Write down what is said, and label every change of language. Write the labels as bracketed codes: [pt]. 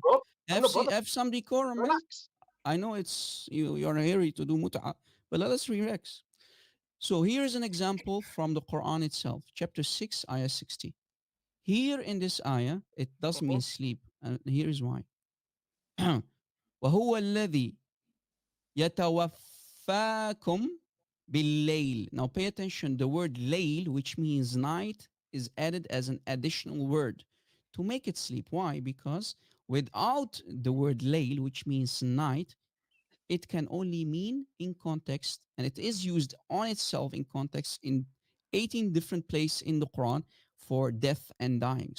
[en] bro. I'm not bothered. Have some decorum, man. Relax. I know it's you're in a hurry to do mut'a, but let us relax. So here's an example from the Quran itself, chapter 6, ayah 60. Here in this ayah, it does Mhm. mean sleep, and here is why. [ar] وهو الذي يتوفاكم بالليل. [en] Now pay attention. The word layl, which means night, is added as an additional word to make it sleep. Why? Because without the word layl, which means night, it can only mean in context, and it is used on itself in context in 18 different places in the Quran for death and dying.